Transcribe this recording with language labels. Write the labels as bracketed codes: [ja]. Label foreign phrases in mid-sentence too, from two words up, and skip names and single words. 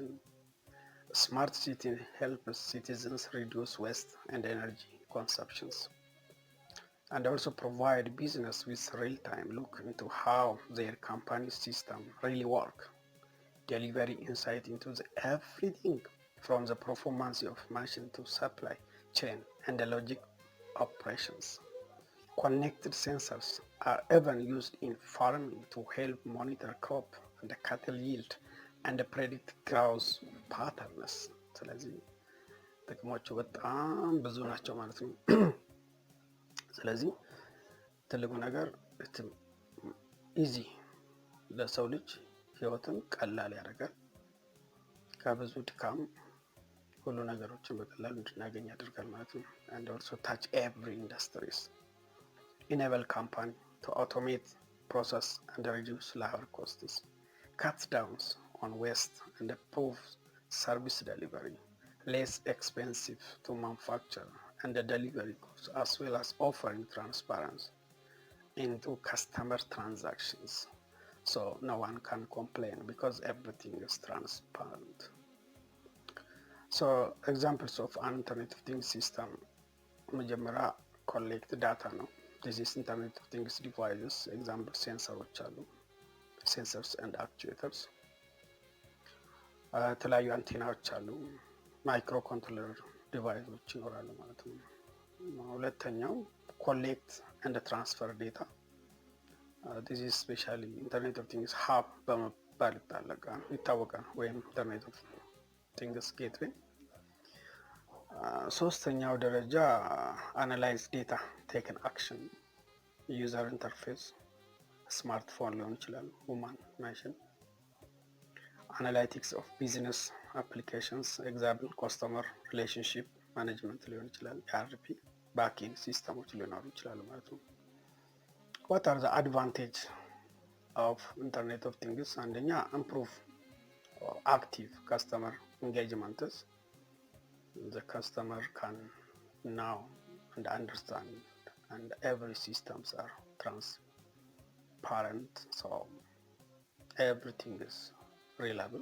[en] A smart city helps citizens reduce waste and energy consumptions, and also provide business with real-time look into how their company system really work, delivery insight into everything from the performance of machine to supply chain and the logic operations. Connected sensors are even used in farming to help monitor crop and the cattle yield and predict growth patterns. [am] ስለዚህ ጥቅሞቹ በጣም ብዙ ናቸው ማለት ነው። ስለዚህ ትልቁ ነገር ኢዚ ለሰው ልጅ ህይወትን ቀላል ያደርጋል። ከብዙ ድካም ሁሉ ነገሮችን በቀላሉ እንድናገኝ ያደርጋል ማለት ነው። [en] and also touch every industries, enable company to automate process and reduce labor costs, cut down on waste and improve service delivery, less expensive to manufacture and the delivery costs, as well as offering transparency into customer transactions. So no one can complain because everything is transparent. So examples of an Internet of Things system, መጀመሪያ collect data ነው። This is Internet of Things devices. [am] Example ሴንሰሮች አሉ፣ [en] sensors and actuators። [am] የተለያዩ አንቴናዎች አሉ፣ [en] micro controller [am] ዲቫይሶች ይኖራሉ ማለት ነው። ሁለተኛው [en] collect and transfer data። this is especially Internet of Things hub [am] በመባል ይታወቃል፣ ወይም [en] Internet of Things gateway። [am] ሶስተኛው ደረጃ [en] analyze data take action። user interface smartphone [am] ሊሆን ይችላል፣ [en] human machine። analytics of business applications example customer relationship management [am] ሊሆን ይችላል፣ [en] ERP backend [am] ሲስተሞች ሊኖሩ ይችላሉ ማለት ነው። [en] what are the advantage of Internet of Things? አንደኛ improve active customer engagements. The customer can know and understand and every systems are parent, so everything is reliable.